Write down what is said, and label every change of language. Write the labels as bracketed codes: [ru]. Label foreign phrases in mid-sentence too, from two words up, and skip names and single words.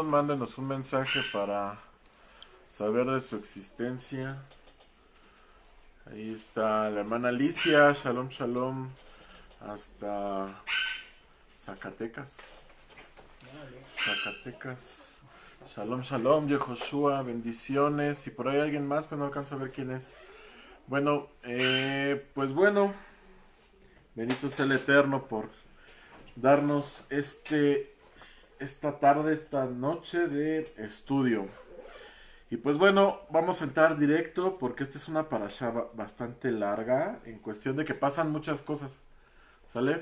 [es] Mándenos un mensaje para saber de su existencia. Ahí está la hermana Alicia. [he] שלום, שלום. [es] Hasta Zacatecas. Zacatecas. [he] שלום, שלום. [es] Yehoshua, bendiciones. Y por ahí alguien más, pero no alcanzo a ver quién es. Bueno, pues bueno, bendito sea el Eterno por darnos esta tarde, esta noche de estudio. Y pues bueno, vamos a entrar directo porque esta es una parashá bastante larga en cuestión de que pasan muchas cosas, ¿sale?